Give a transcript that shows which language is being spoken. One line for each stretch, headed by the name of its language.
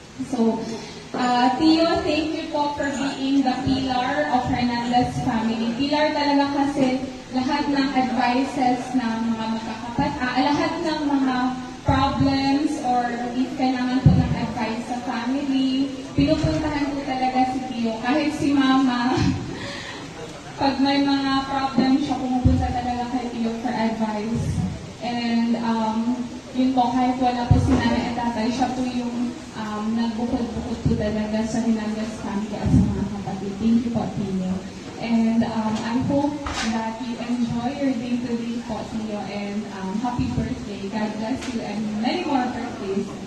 English: So, Tio, thank you po for being the pillar of Hernandez family.
Filipino: Pillar talaga kasi lahat ng advices ng mga lahat ng mga problems or if kailangan po ng advice sa family, pinupuntahan po talaga si Tio. Kahit si Mama, pag may mga problem siya, pumupunta talaga kay Tio for advice. And yun po, kahit wala po si nanay at tatay, siya po yung nagbukod-bukod po talaga sa Hernandez family at sa mga kapatid.
English: Thank you po, Tio. And I hope that you enjoy your day-to-day po, Tio, and happy birthday. God bless you and many more birthdays.